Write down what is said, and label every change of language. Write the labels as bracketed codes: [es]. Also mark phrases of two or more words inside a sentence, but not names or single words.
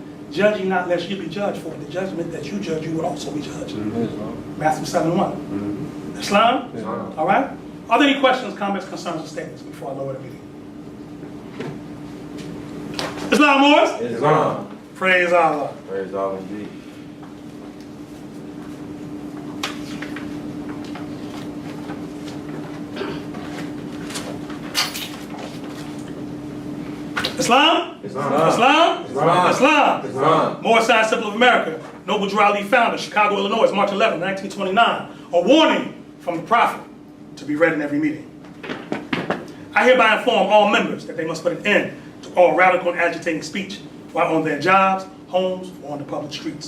[en] Judge ye not lest you be judged, for the judgment that you judge, you would also be judged. Matthew 7:1. Islam? All right? Are there any questions, comments, concerns, or statements before I lower the meeting? Islam, Moors? Islam. Praise Allah. Praise Allah indeed. Islam? Islam. Islam? Islam. Islam. Islam. Moorish Science Temple of America, Noble Drew Ali founder, Chicago, Illinois, March 11, 1929. A warning from the Prophet to be read in every meeting. I hereby inform all members that they must put an end to all radical and agitating speech while on their jobs, homes, or on the public streets.